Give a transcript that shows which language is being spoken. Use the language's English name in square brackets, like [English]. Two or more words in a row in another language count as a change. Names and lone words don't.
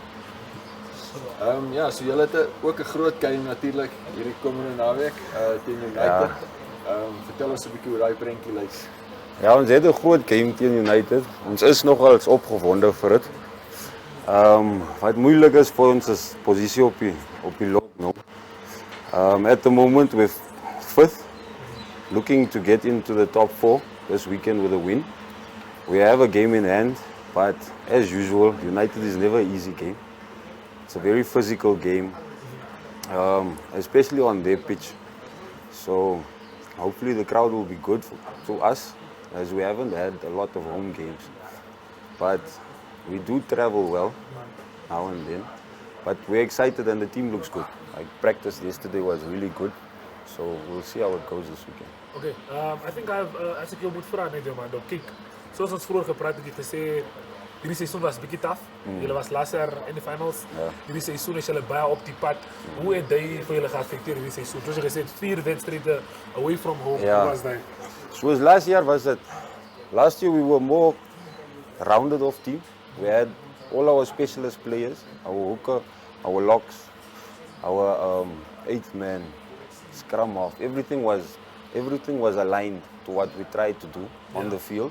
[Afrikaans] Ja, so julle het ook 'n groot game natuurlik hierdie komende naweek teen United. Vertel ons 'n bietjie hoe daai prentjie lyk. Ja, ons het 'n groot game teen United. Ons is nogals opgewonde vir dit. Wat moeilik is vir ons is posisie op die log nou. [English] At the moment we're 5th, looking to get into the top 4 this weekend with a win. We have a game in hand, but as usual, United is never an easy game. It's a very physical game, especially on their pitch. So hopefully the crowd will be good for us, as we haven't had a lot of home games. But we do travel well now and then. But we're excited and the team looks good. Like practice yesterday was really good. So we'll see how it goes this weekend. Okay, I think [Afrikaans] as ek jou moet vra net Diamando, kyk, soos ons vroeër gepraat het, jy gesê hierdie seisoen was bietjie taaf. Julle was laas jaar in die finals. Ja. Hierdie seisoen is julle baie op die pad. Hoe het dit vir julle geaffekteer hierdie seisoen? Soos jy gesê het, 4 wedstryde [English] away from home. [Afrikaans] Ja. Hoe was dit? [English] So as last year was it. Last year we were more rounded off team. We had all our specialist players, our hooker, our locks, our 8th man, scrum half. Everything was aligned to what we tried to do on the field.